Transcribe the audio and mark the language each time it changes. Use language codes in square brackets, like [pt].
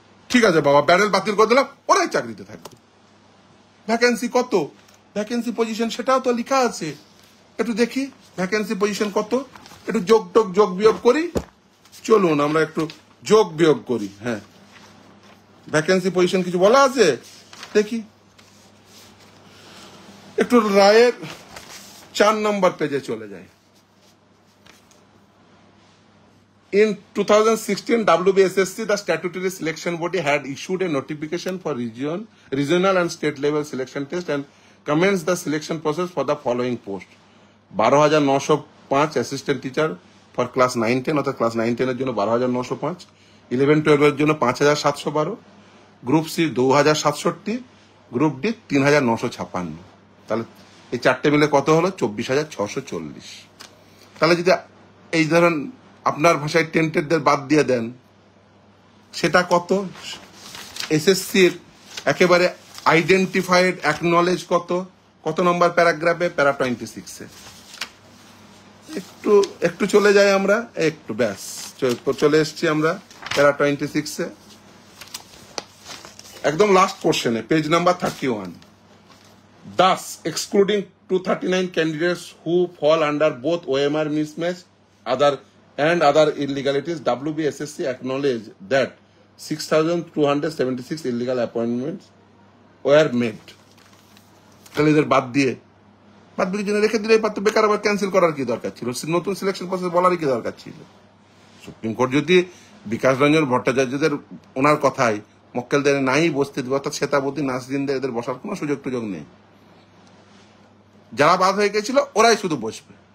[bn] ঠিক আছে বাবা, প্যানেল বাতিল করে দিলাম, ওরাই চাকরিতে থাকবে। ভ্যাকেন্সি কত, ভ্যাকেন্সি পজিশন সেটাও তো লেখা আছে, একটু দেখি ভ্যাকেন্সি পজিশন কত, একটু যোগ বিয়োগ করি। চলুন আমরা একটু যোগ বিয়োগ করি। হ্যাঁ, ভ্যাকেন্সি পজিশন কিছু বলা আছে দেখি, একটু রায়ের 4 নম্বর পেজে চলে যায়। [en] In 2016, WBSSC, the statutory selection body, had issued a notification for regional and state level selection test and commenced the selection process for the following post: 12,905 assistant teacher for class 9-10, [bn] অর্থাৎ ক্লাস 9-10 এর জন্য 12,905, 11-12 এর জন্য 5,712, group C 2,067, group D 3,956। তাহলে এই চারটে মিলে কত হলো? 24,640। তাহলে যদি এই ধরেন আপনার ভাষায় টেন্টেডদের বাদ দিয়ে দেন, সেটা কত? এসএসসির একেবারে আইডেন্টিফাইড অ্যাকনলেজ কত নম্বর প্যারাগ্রাফে? প্যারা 26-এ। একটু চলে যাই আমরা, একটু ব্যাস চলে এসছি আমরা প্যারা 26-এ, একদম লাস্ট কোশ্চেনে, page number 31। [en] Thus, excluding 239 candidates who fall under both OMR mismatch and other illegalities, WBSSC acknowledged that 6,276 illegal appointments were made. [bn] তাহলে এদের বাদ দিয়ে জন্য রেখে দিলে পারতো, বেকার আবার ক্যান্সেল করার কি দরকার ছিল? নতুন সিলেকশন প্রসেস বলারই কি দরকার ছিল? সুপ্রিম কোর্ট যদি বিকাশ রঞ্জন ভট্টাচার্যদের ওনার কথায় মক্কেলদের নাই বসতে দেবে, অর্থাৎ শ্বেতাবতী নাসরিনদের এদের বসার কোনো সুযোগ নেই, যারা বাদ হয়ে গেছিল ওরাই শুধু বসবে।